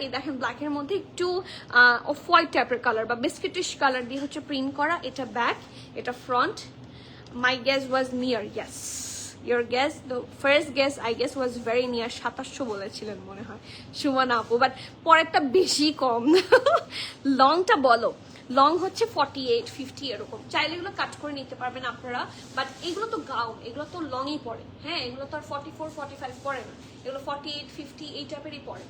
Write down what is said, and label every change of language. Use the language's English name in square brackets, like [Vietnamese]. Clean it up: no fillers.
[Bangla] এই দেখেন ব্ল্যাকের মধ্যে একটু অফ হোয়াইট টাইপের কালার বা বিস্কিটিশ কালার দিয়ে হচ্ছে প্রিন্ট করা। এটা ব্যাক, এটা front. [English] My guess was near, yes your guess, the first guess I guess was very near। [Bangla] 2700 বলেছিলেন মনে হয় সুমন আপু, বাট পরেরটা বেশি কম। লংটা বলো, লং হচ্ছে 48, 50 এরকম। চাইলে এগুলো কাট করে নিতে পারবেন আপনারা, বাট এগুলো তো গাউন, এগুলো তো লংই পড়ে। হ্যাঁ এগুলো তো আর 44, 45 পড়ে না, এগুলো 48, 50 এই টাইপেরই পড়ে।